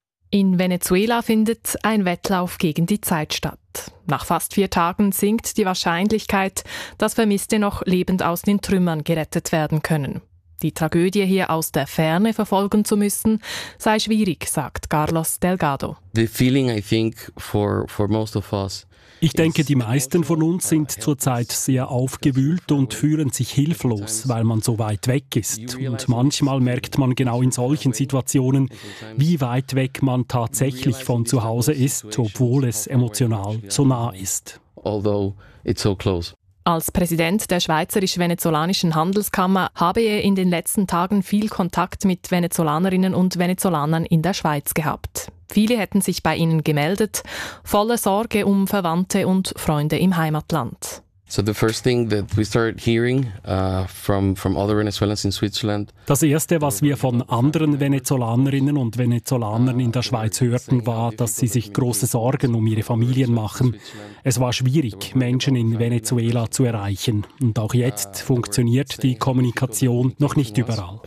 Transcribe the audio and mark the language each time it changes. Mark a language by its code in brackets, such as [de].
[de] In Venezuela findet ein Wettlauf gegen die Zeit statt. Nach fast vier Tagen sinkt die Wahrscheinlichkeit, dass Vermisste noch lebend aus den Trümmern gerettet werden können. Die Tragödie hier aus der Ferne verfolgen zu müssen, sei schwierig, sagt Carlos Delgado. [en] The feeling, I think, for most of us. [de] Ich denke, die meisten von uns sind zurzeit sehr aufgewühlt und fühlen sich hilflos, weil man so weit weg ist. Und manchmal merkt man genau in solchen Situationen, wie weit weg man tatsächlich von zu Hause ist, obwohl es emotional so nah ist. [en] Although it's so close. [de] Als Präsident der Schweizerisch-Venezolanischen Handelskammer habe er in den letzten Tagen viel Kontakt mit Venezolanerinnen und Venezolanern in der Schweiz gehabt. Viele hätten sich bei ihnen gemeldet, voller Sorge um Verwandte und Freunde im Heimatland. [en] So the first thing that we started hearing from other Venezuelans in Switzerland. [de] Das erste, was wir von anderen Venezolanerinnen und Venezolanern in der Schweiz hörten, war, dass sie sich große Sorgen um ihre Familien machen. Es war schwierig, Menschen in Venezuela zu erreichen, und auch jetzt funktioniert die Kommunikation noch nicht überall.